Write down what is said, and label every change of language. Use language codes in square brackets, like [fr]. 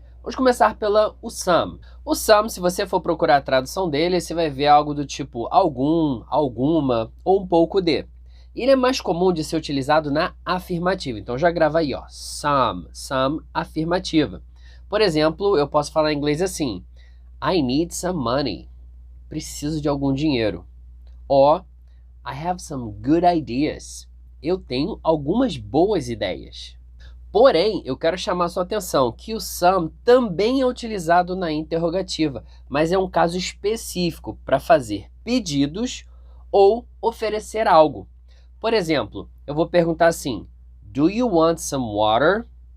[pt] Vamos começar pela o some. O some, se você for procurar a tradução dele, você vai ver algo do tipo algum, alguma ou um pouco de. Ele é mais comum de ser utilizado na afirmativa. Então já grava aí, ó, some, afirmativa. Por exemplo, eu posso falar em inglês assim, [en] I need some money. [pt] Preciso de algum dinheiro. [en] Ou, I have some good ideas. [pt] Eu tenho algumas boas ideias. Porém, eu quero chamar sua atenção que o some também é utilizado na interrogativa, mas é um caso específico para fazer pedidos ou oferecer algo. Por exemplo, eu vou perguntar assim, [en] do you want some water?